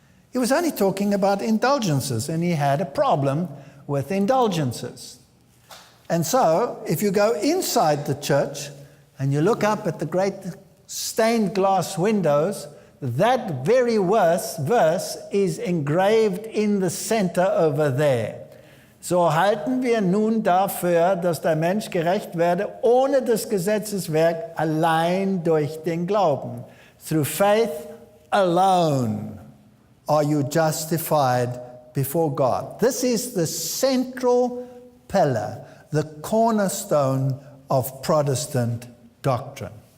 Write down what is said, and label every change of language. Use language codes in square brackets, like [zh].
[en] He was only talking about indulgences, and he had a problem with indulgences. And so, if you go inside the church and you look up at the great stained glass windows, that very verse is engraved in the center over there. [de] So halten wir nun dafür, dass der Mensch gerecht werde, ohne des Gesetzes Werk, allein durch den Glauben. [en] Through faith alone are you justified before God. This is the central pillar, the cornerstone of Protestant doctrine.